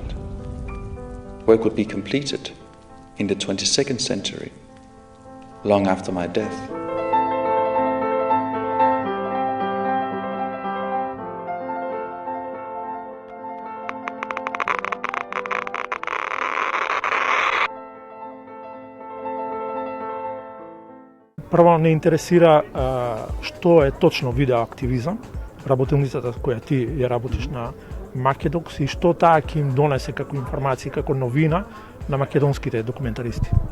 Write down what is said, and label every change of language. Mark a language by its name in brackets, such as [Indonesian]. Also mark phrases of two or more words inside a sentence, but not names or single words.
[English] Work would be completed in the 22nd century, long after my death. [Macedonian] Прво не интересира што е точно видеоактивизам, работилницата која ти ја работиш на Македокс и што таа ќе им донесе како информација, како новина на македонските документаристи.